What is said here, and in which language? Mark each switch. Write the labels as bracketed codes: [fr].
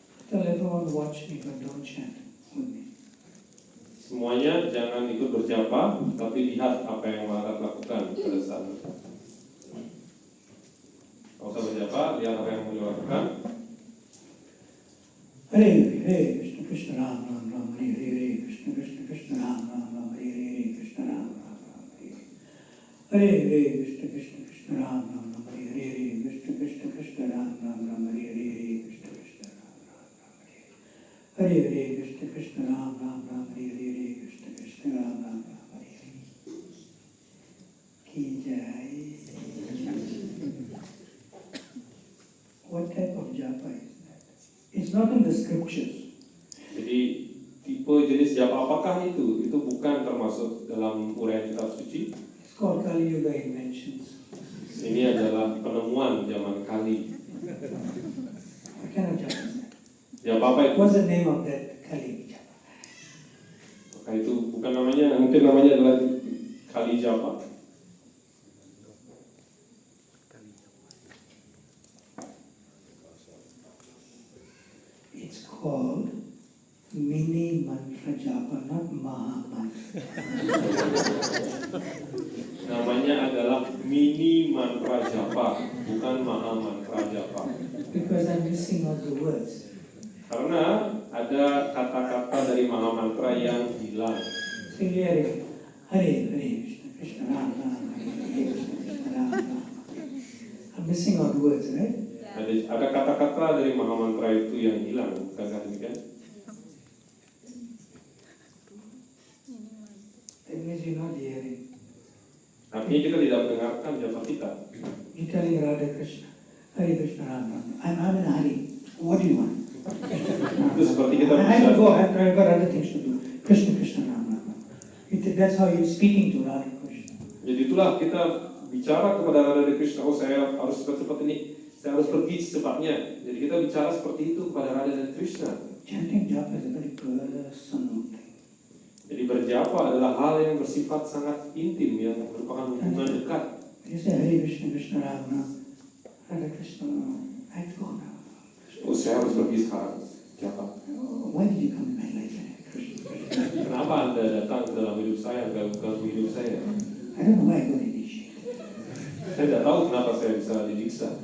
[en] Tell everyone watch me, but don't chant with me. [id] Semuanya jangan ikut berjapa, tapi lihat apa yang Maharaj lakukan pada saat berjapa. Kalau usah berjapa, lihat apa yang beliau lakukan. [sa] Hare Hare Krishna Krishna Ram Ram Ram Hare Hare Krishna Krishna Krishna Ram Ram Ram Hare Hare Krishna Ram Ram Ram Hare Hare Hare Krishna Krishna Krishna Ram Ram Ram Hare Hare Krishna Krishna Krishna Ram Ram Ram Hare Hare Krishna Krishna Ram Ram Ram Hare Hare Krishna Krishna Ram Ram Ram Hare Hare Krishna Krishna Ram Ram Ram Hare Hare. [hi] Ki Jai. [en] What type of japa is that? It's not in the scriptures. [id] Jadi tipe jenis japa apakah itu? Itu bukan termasuk dalam uraian kitab suci. [en] It's called Kali Yuga inventions. [id] Ini adalah penemuan zaman Kali. [en] What kind of japa is that? [id] Japa apa itu? [en] What's the name of that Kali japa? [id] Maka itu bukan namanya, mungkin namanya adalah Kali Japa. [en] It's called mini mantra japa, not maha mantra. [id] Namanya adalah mini mantra japa, bukan maha mantra japa. [en] Because I'm missing all the words. [id] Karena ada kata-kata dari maha mantra yang hilang. [sa] Sing Hare Hare Krishna Krishna Ram Ram Hare Hare Krishna Krishna Ram Ram. [en] I'm missing all the words, right? [id] Ada kata-kata dari maha mantra itu yang hilang, bukankah demikian? [en] That means you're not hearing. [id] Artinya kita tidak mendengarkan japa kita. [en] You're telling Radha Krishna, Hare Krishna Ram Ram. I'm in a hurry. What do you want? [id] Itu seperti kita [en] I have to go. I've got other things to do. Krishna Krishna Ram Ram. That's how you're speaking to Radha Krishna. [id] Jadi itulah kita bicara kepada Radha Krishna. Oh, saya harus cepat-cepat ini. Saya harus pergi secepatnya. Jadi kita bicara seperti itu kepada Radha dan Krishna. [en] Chanting japa is a very personal thing. [id] Jadi berjapa adalah hal yang bersifat sangat intim, yang merupakan hubungan dekat. [en] You say Hare Krishna Krishna Ram Ram. Radha Krishna, I have to go now. [id] Oh, saya harus pergi sekarang. Japa. [en] Oh, why did you come in my life? [sa] Krishna Krishna. [id] Kenapa Anda datang ke dalam hidup saya, ganggu hidup saya? [en] I don't know why I got initiated. [id] Saya tidak tahu kenapa saya bisa didiksa.